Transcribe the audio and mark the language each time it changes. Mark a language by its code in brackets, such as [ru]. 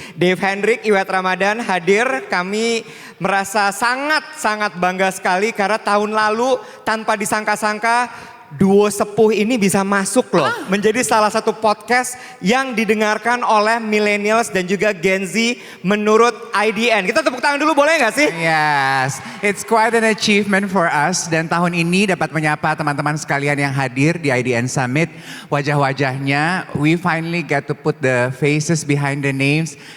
[id] Dave Hendrik, Iwet Ramadan hadir. Kami merasa sangat bangga sekali karena tahun lalu tanpa disangka-sangka duo sepuh ini bisa masuk loh menjadi salah satu podcast yang didengarkan oleh millennials dan juga Gen Z menurut IDN. Kita tepuk tangan dulu boleh nggak sih? [en] Yes, it's quite an achievement for us. [id] Dan tahun ini dapat menyapa teman-teman sekalian yang hadir di IDN Summit. [en] Wajah-wajahnya, we finally get to put the faces behind the names.